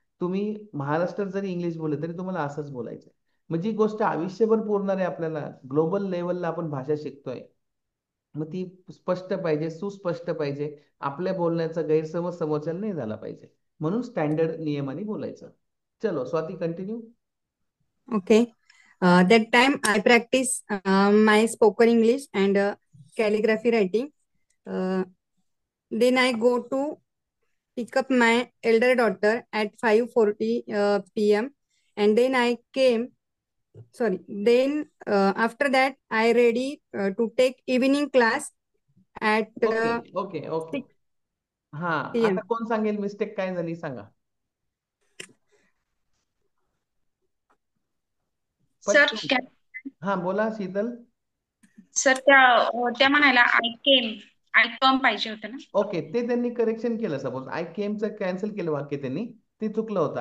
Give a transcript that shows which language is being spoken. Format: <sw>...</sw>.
<mr>तुम्ही महाराष्ट्रात जरी इंग्लिश बोलले तरी तुम्हाला असंच बोलायचंय. म्हणजे जी गोष्ट आयुष्यभर पुरणार आहे आपल्याला, ग्लोबल लेवलला आपण भाषा शिकतोय, मग ती स्पष्ट पाहिजे, सुस्पष्ट पाहिजे. आपल्या बोलण्याचा गैरसमज समोरच्याला नाही झाला पाहिजे. म्हणून स्टँडर्ड नियमाने बोलायचं. चलो Swati, continue.</mr> <en>Okay. That time I practice my spoken English and calligraphy writing. Then I go to pick up my elder daughter at 5:40 p.m. and then I came sorry. Then after that, I ready to take evening class at</en> <mr>okay okay okay.</mr> <en>6</en> <mr>हा,</mr> <en>p.m.</en> <mr>आता कोण सांगेल mistake काय झाली सांगा sir पटकन. हा बोला शीतल. सर त्या म्हणायला</mr> <en>I come</en> <mr>पाहिजे होतं ना. ओके, ते त्यांनी करेक्शन केलं. सपोज आय केमचं कॅन्सल केलं वाक्य त्यांनी, ते चुकलं होतं.</mr>